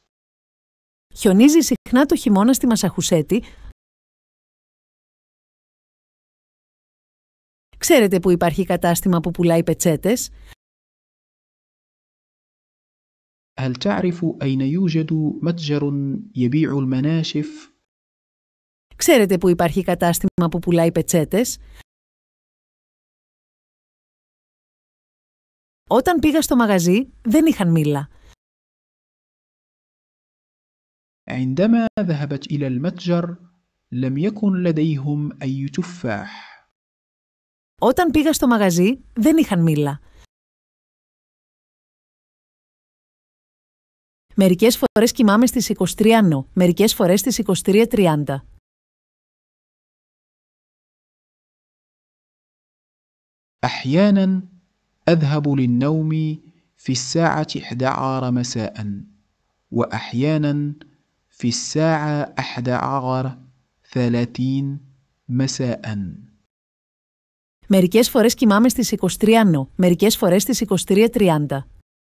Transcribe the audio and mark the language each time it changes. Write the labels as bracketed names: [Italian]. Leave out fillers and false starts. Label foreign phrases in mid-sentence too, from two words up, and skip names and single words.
[Greek] Χιονίζει συχνά το χειμώνα στη Μασαχουσέτη? Ξέρετε που υπάρχει κατάστημα που πουλάει πετσέτες? [Arabic] هل تعرف أين يوجد متجر يبيع المناشف؟ [Greek] Ξέρετε που υπάρχει κατάστημα που πουλάει πετσέτες? Όταν πήγα στο μαγαζί, δεν είχαν μήλα. [Arabic] عندما ذهبت إلى المتجر لم يكن لديهم أي تفاح. [Greek] Όταν πήγα στο μαγαζί, δεν είχαν μήλα. Μερικές φορές κοιμάμαι στις 23 νο, μερικές φορές στις 23:30. [Arabic] أحيانا أذهب للنوم في الساعة 11 مساء وأحيانا في الساعة 11:30 مساء. [Greek] Μερικές φορές κοιμάμαι στις 23 νο, μερικές φορές στις 23:30.